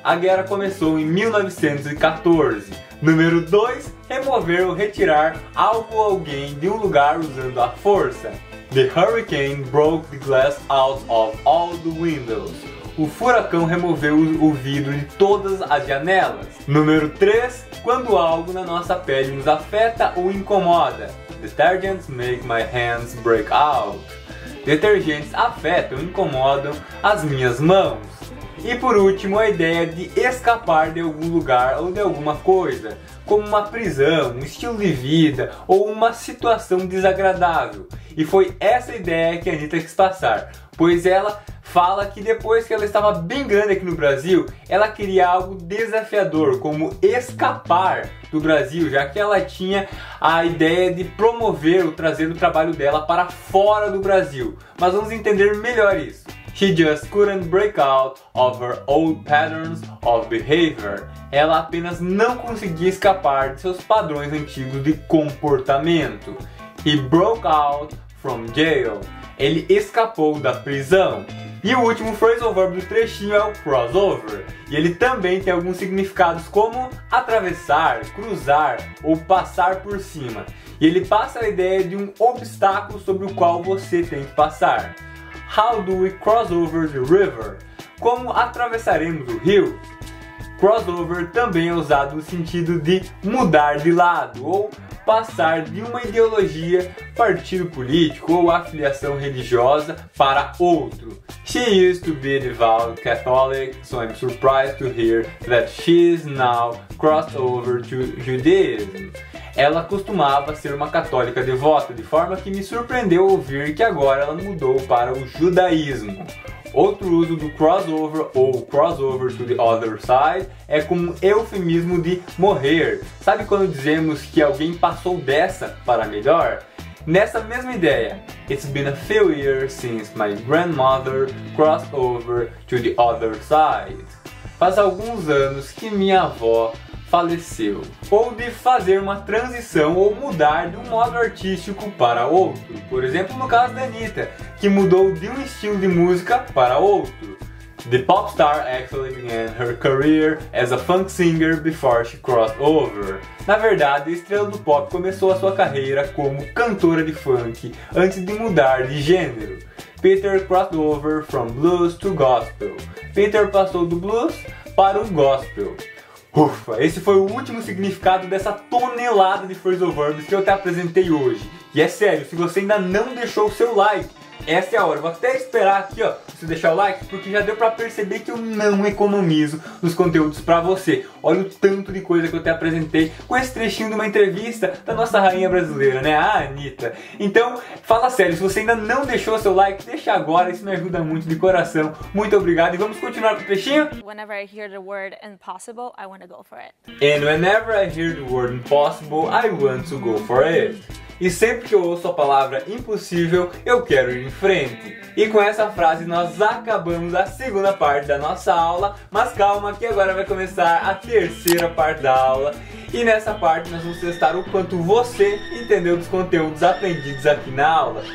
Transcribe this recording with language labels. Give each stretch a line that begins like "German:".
Portuguese: A guerra começou em 1914. Número 2, remover ou retirar algo ou alguém de um lugar usando a força.
English: The hurricane broke the glass out of all the windows.
Portuguese: o furacão removeu o vidro de todas as janelas. Número 3, quando algo na nossa pele nos afeta ou incomoda.
English: Detergents make my hands break out.
Portuguese: Detergentes afetam ou incomodam as minhas mãos. E por último, a ideia de escapar de algum lugar ou de alguma coisa, como uma prisão, um estilo de vida ou uma situação desagradável. E foi essa ideia que a Anitta quis passar, pois ela fala que depois que ela estava bem grande aqui no Brasil, ela queria algo desafiador, como escapar do Brasil, já que ela tinha a ideia de promover ou trazer o trabalho dela para fora do Brasil. Mas vamos entender melhor isso.
English: She just couldn't break out of her old patterns of behavior.
Portuguese: Ela apenas não conseguia escapar de seus padrões antigos de comportamento.
English: He broke out from jail.
Portuguese: Ele escapou da prisão. E o último phrasal verb do trechinho é o crossover. E ele também tem alguns significados como atravessar, cruzar ou passar por cima. E ele passa a ideia de um obstáculo sobre o qual você tem que passar.
English: How do we cross over the river?
Portuguese: Como atravessaremos o rio? Crossover também é usado no sentido de mudar de lado ou passar de uma ideologia, partido político ou afiliação religiosa para outro.
English: She used to be a devout Catholic, so I'm surprised to hear that she is now crossed over to Judaism.
Portuguese: Ela costumava ser uma católica devota, de forma que me surpreendeu ouvir que agora ela mudou para o judaísmo. Outro uso do crossover ou
English: crossover to the other side
Portuguese: é como um eufemismo de morrer. Sabe quando dizemos que alguém passou dessa para melhor? Nessa mesma ideia,
English: it's been a few years since my grandmother crossed over to the other side.
Portuguese: Faz alguns anos que minha avó faleceu. Ou de fazer uma transição ou mudar de um modo artístico para outro. Por exemplo, no caso da Anitta, que mudou de um estilo de música para outro.
English: The pop star actually began her career as a funk singer before she crossed over.
Portuguese: Na verdade, a estrela do pop começou a sua carreira como cantora de funk antes de mudar de gênero.
English: Peter crossed over from blues to gospel.
Portuguese: Peter passou do blues para o gospel. Ufa, esse foi o último significado dessa tonelada de phrasal verbs que eu te apresentei hoje. E é sério, se você ainda não deixou o seu like, essa é a hora. Eu vou até esperar aqui, ó, você deixar o like, porque já deu pra perceber que eu não economizo nos conteúdos pra você. Olha o tanto de coisa que eu te apresentei com esse trechinho de uma entrevista da nossa rainha brasileira, né, a Anitta. Então, fala sério, se você ainda não deixou o seu like, deixa agora, isso me ajuda muito de coração. Muito obrigado e vamos continuar com o trechinho?
English: Whenever I hear the word impossible, I want to go for it. And whenever I hear the word impossible, I want to go for it.
Portuguese: E sempre que eu ouço a palavra impossível, eu quero ir em frente. E com essa frase nós acabamos a segunda parte da nossa aula, mas calma que agora vai começar a terceira parte da aula. E nessa parte nós vamos testar o quanto você entendeu dos conteúdos aprendidos aqui na aula.